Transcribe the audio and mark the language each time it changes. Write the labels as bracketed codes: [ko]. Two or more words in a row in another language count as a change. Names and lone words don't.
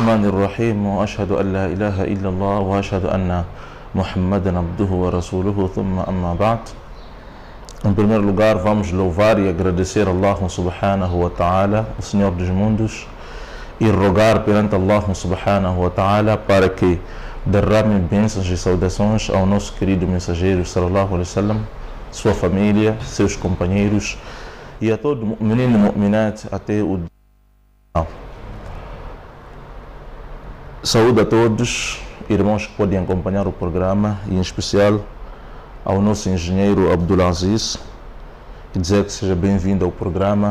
[ar] الرحيم وأشهد أن لا إله إلا الله وأشهد أن محمدا عبده ورسوله ثم أما بعد. [pt] Em primeiro lugar, vamos louvar e agradecer a [ar] الله سبحانه وتعالى, [pt] o Senhor dos mundos, e rogar perante [ar] الله سبحانه وتعالى [pt] para que derrame bênçãos e saudações ao nosso querido mensageiro [ar] صلى الله عليه وسلم, [pt] sua família, seus companheiros e a todo mu'minin e mu'minat até o dia. Saúde a todos, irmãos que podem acompanhar o programa, e em especial ao nosso engenheiro Abdulaziz, e dizer que seja bem-vindo ao programa.